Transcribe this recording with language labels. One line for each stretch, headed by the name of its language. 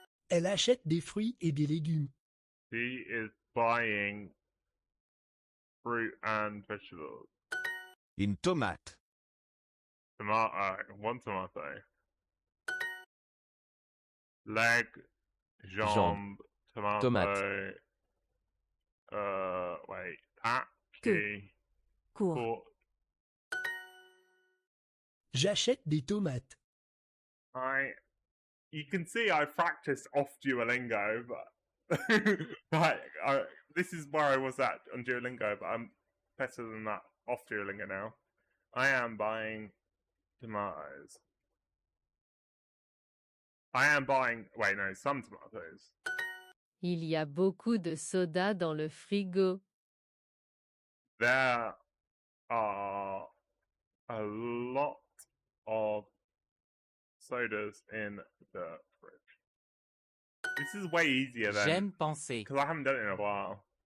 French: Elle achète des fruits et des légumes.
English: She is buying fruit and vegetables.
French: Une tomate.
English: Tomato. 1 tomato. Leg. Jambe. Tomato.
French: Tomate.
English: Wait. Pat. Que. Cours. Pork.
French: J'achète des tomates.
English: You can see I practiced off Duolingo, but this is where I was at on Duolingo, but I'm better than that off Duolingo now. I am buying tomatoes. I am buying, some tomatoes.
French: Il y a beaucoup de soda dans le frigo.
English: There are a lot of sodas in the fridge. This is way easier than,
French: J'aime penser.
English: because I haven't done it in a while.